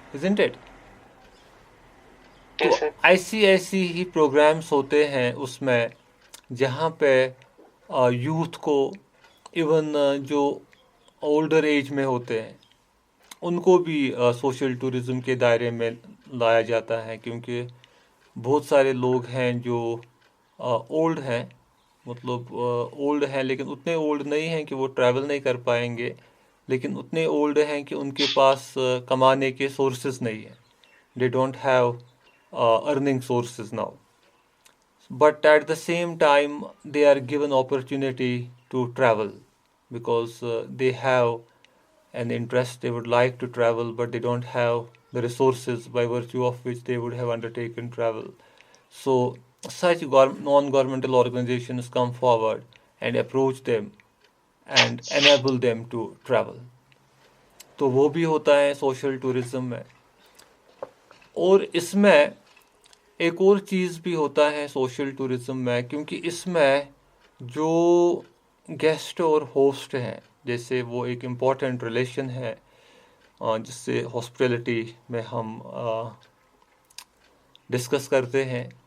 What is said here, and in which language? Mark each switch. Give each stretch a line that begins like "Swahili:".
English: isn't it؟
Urdu: تو ایسی ہی programmes ہوتے ہیں اس میں جہاں پہ یوتھ کو، ایون جو اولڈر ایج میں ہوتے ہیں ان کو بھی سوشل ٹورزم کے دائرے میں لایا جاتا ہے. کیونکہ بہت سارے لوگ ہیں جو اولڈ ہیں، مطلب اولڈ ہیں لیکن اتنے اولڈ نہیں ہیں کہ وہ ٹریول نہیں کر پائیں گے، لیکن اتنے اولڈ ہیں کہ ان کے پاس کمانے کے سورسز نہیں ہیں.
English: They don't have earning sources now, but at the same time they are given opportunity to travel because they have an interest, they would like to travel, but they don't have the resources by virtue of which they would have undertaken travel. So such non-governmental organizations come forward and approach them and enable them to travel.
Urdu: تو وہ بھی ہوتا ہے social tourism میں. اور اس میں ایک اور چیز بھی ہوتا ہے سوشل ٹورزم میں، کیونکہ اس میں جو گیسٹ اور ہوسٹ ہیں، جیسے وہ ایک امپورٹنٹ ریلیشن ہے جس سے ہاسپٹیلٹی میں ہم ڈسکس کرتے ہیں.